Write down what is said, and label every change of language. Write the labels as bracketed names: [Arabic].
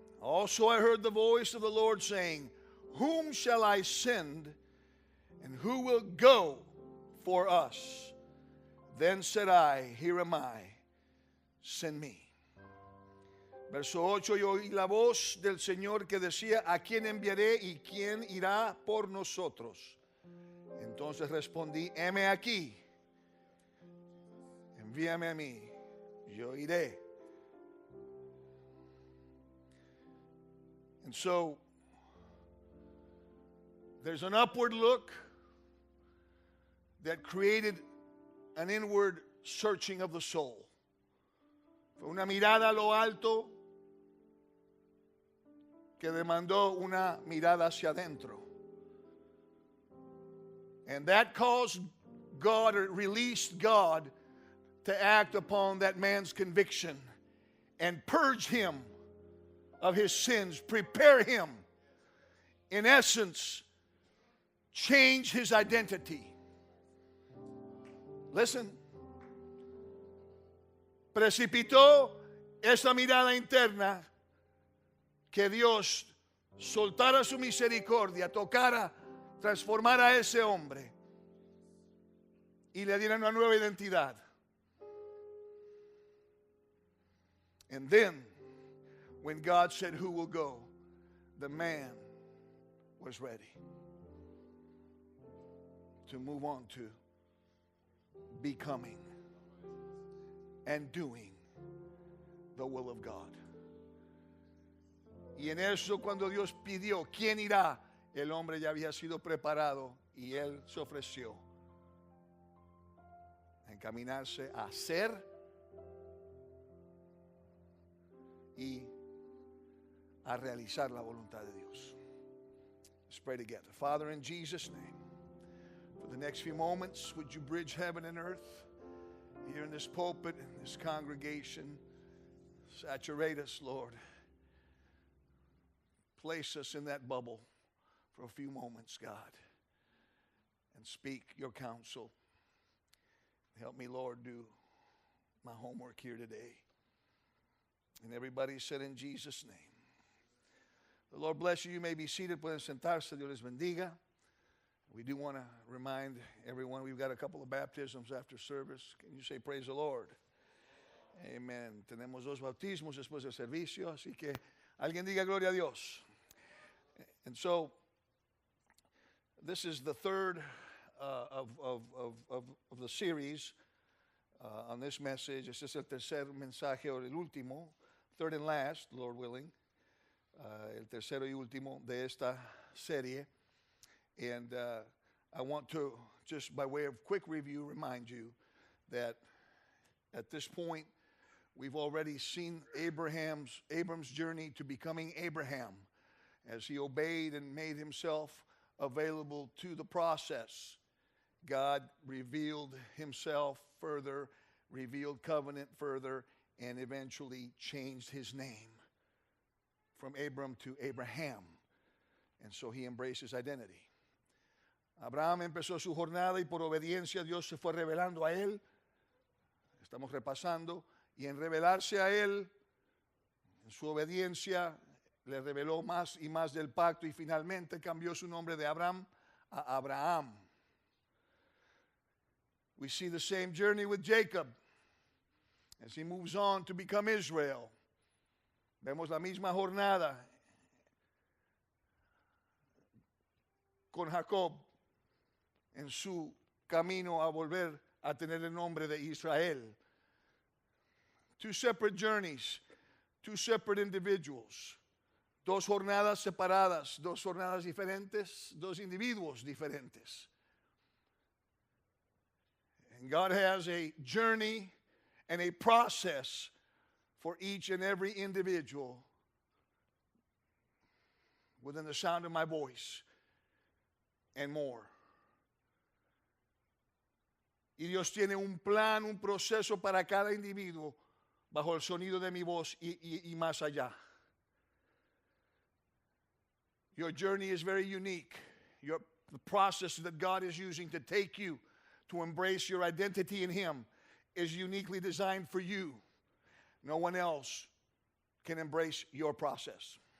[English] Also I heard the voice of the Lord saying, whom shall I send, and who will go for us? Then said I, here am I, send me. [Spanish] Verso 8, yo oí la voz del Señor que decía, ¿a quién enviaré y quién irá por nosotros? Entonces respondí, heme aquí, envíame a mí, yo iré. [English] And so, there's an upward look that created an inward searching of the soul. [Spanish] Fue una mirada a lo alto que demandó una mirada hacia adentro. [English] And that caused God, or released God, to act upon that man's conviction and purge him of his sins, prepare him, in essence, change his identity. Listen. [Spanish] Precipitó esa mirada interna que Dios soltara su misericordia, tocara, transformara a ese hombre y le diera una nueva identidad. [English] And then, when God said, "Who will go?" the man was ready to move on to becoming and doing the will of God. [Spanish] Y en eso, cuando Dios pidió, ¿quién irá? El hombre ya había sido preparado y él se ofreció a encaminarse a hacer y a realizar la voluntad de Dios. [English] Let's pray together. Father, in Jesus' name, for the next few moments, would you bridge heaven and earth here in this pulpit, in this congregation? Saturate us, Lord. Place us in that bubble for a few moments, God, and speak your counsel. Help me, Lord, do my homework here today. And everybody said in Jesus' name. The Lord bless you. You may be seated. [Spanish] Pueden sentarse. Dios les bendiga. [English] We do want to remind everyone we've got a couple of baptisms after service. Can you say praise the Lord? Amen. [Spanish] Tenemos dos bautismos después del servicio, así que alguien diga gloria a Dios. [English] And so, this is the third of the series on this message. [Spanish] Este es el tercer mensaje o el último, [English] third and last, Lord willing, [Spanish] el tercero y último de esta serie. [English] And I want to, just by way of quick review, remind you that at this point, we've already seen Abram's journey to becoming Abraham, as he obeyed and made himself available to the process. God revealed himself further, revealed covenant further, and eventually changed his name from Abram to Abraham. And so he embraced his identity. [Spanish] Abraham empezó su jornada y por obediencia Dios se fue revelando a él. Estamos repasando. Y en revelarse a él, en su obediencia, le reveló más y más del pacto y finalmente cambió su nombre de Abraham a Abraham. [English] We see the same journey with Jacob as he moves on to become Israel. [Spanish] Vemos la misma jornada con Jacob en su camino a volver a tener el nombre de Israel. [English] Two separate journeys, two separate individuals. [Spanish] Dos jornadas separadas, dos jornadas diferentes, dos individuos diferentes. [English] And God has a journey and a process for each and every individual within the sound of my voice and more. [Spanish] Y Dios tiene un plan, un proceso para cada individuo bajo el sonido de mi voz y más allá. [English] Your journey is very unique. The process that God is using to take you to embrace your identity in Him is uniquely designed for you. No one else can embrace your process.